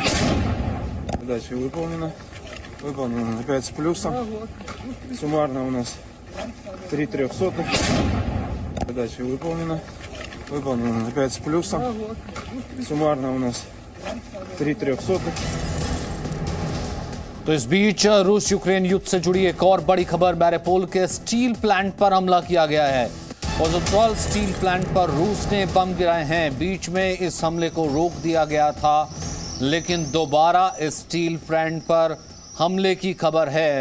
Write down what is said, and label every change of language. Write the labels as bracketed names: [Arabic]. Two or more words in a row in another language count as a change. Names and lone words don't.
[Russian] Задача выполнена. Выполнено 5 с плюсом. Суммарно у нас 3 трехсотых. Задача выполнена. Выполнено 5 с плюсом. Суммарно у нас 3 трехсотых. [Hindi] तो इस बीच रूस यूक्रेन युद्ध से जुड़ी एक और बड़ी खबर, मैरिपोल के स्टील प्लांट पर हमला किया गया है। ओज़ोस्ताल स्टील प्लांट पर रूस ने बम गिराए हैं। बीच में इस हमले को रोक दिया गया था, लेकिन दोबारा इस स्टील प्लांट पर हमले की खबर है।